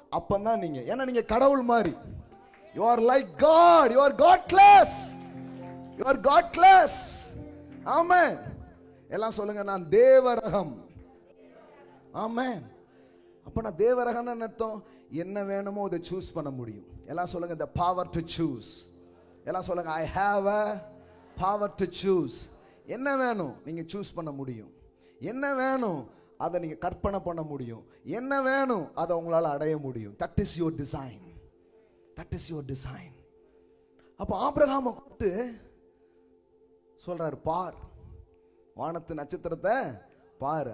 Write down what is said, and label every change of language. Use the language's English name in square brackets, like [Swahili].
[Tamil] அப்பதான் நீங்க, ஏன்னா நீங்க கடவுள் மாதிரி. [English] You are like God. You are God class. You are God class. Amen. [Tamil] எல்லாம் சொல்லுங்க, நான் தேவரகம். Amen. அப்ப நான் தேவரகம்னு அர்த்தம், என்ன வேணுமோ அதை சூஸ் பண்ண முடியும். எல்லாம் சொல்லுங்க, [English] the power to choose. எல்லாம் சொல்லுங்க, I have a power to choose. [Tamil] என்ன வேணும் நீங்க சூஸ் பண்ண முடியும். என்ன வேணும் அதை நீங்க கற்பனை பண்ண முடியும். என்ன வேணும் அதை உங்களால அடைய முடியும். [English] That is your design. [Tamil] That is your design. அப்ப ஆபிரகாமை கூப்பிட்டு சொல்றாரு, பார், வானத்து நட்சத்திரத்தை பார்.